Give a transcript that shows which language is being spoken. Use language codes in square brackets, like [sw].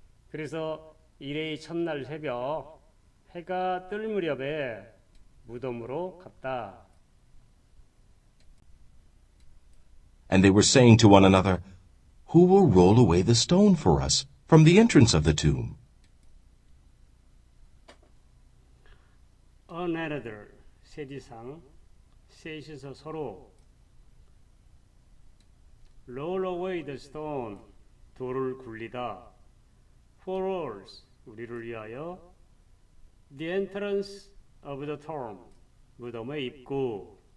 [ko] 그래서 일의 첫날 새벽 해가 뜰 무렵에 무덤으로 갔다. [en] And they were saying to one another, Who will roll away the stone for us from the entrance of the tomb? Another, [ko] 세지상, 셋이서 서로 [en] roll away the stone, [ko] 돌을 굴리다. [en] For us, [ko] 우리를 위하여 [en] the entrance of the tomb, [ko] 무덤의 입구.